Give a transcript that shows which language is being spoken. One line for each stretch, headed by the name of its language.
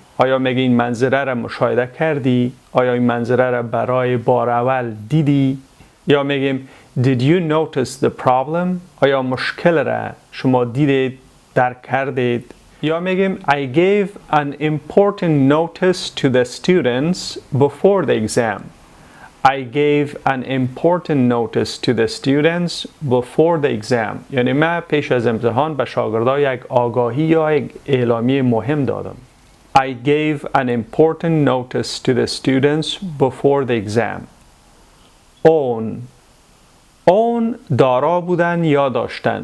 Persian: آیا میگه این منظره را مشاهده کردی؟ آیا این منظره را برای بار اول دیدی؟ یا میگیم
English: Did you notice the problem?
Persian: آیا مشکل را شما دیدید، درک کردید؟ یا میگیم
English: I gave an important notice to the students before the exam. I gave an important notice to the students before the exam.
Persian: یعنی من پیش از امتحان به شاگردان یک آگاهی یا یک اعلامیه مهم دادم.
English: I gave an important notice to the students before the exam.
Persian: own دارا بودن یا داشتن.